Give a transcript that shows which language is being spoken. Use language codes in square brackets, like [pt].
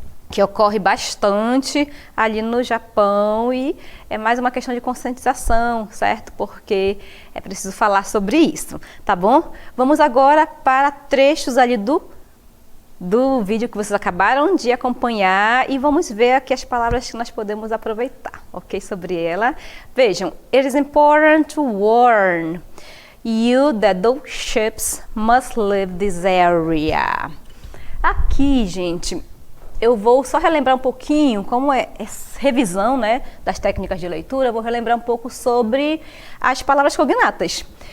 [pt] Que ocorre bastante ali no Japão e é mais uma questão de conscientização, certo? Porque é preciso falar sobre isso, tá bom? Vamos agora para trechos ali do vídeo que vocês acabaram de acompanhar e vamos ver aqui as palavras que nós podemos aproveitar, ok? Sobre ela. Vejam, [en] it is important to warn you that those ships must leave this area. [pt] Aqui, gente, eu vou só relembrar um pouquinho, como é revisão, né, das técnicas de leitura, eu vou relembrar um pouco sobre as palavras cognatas.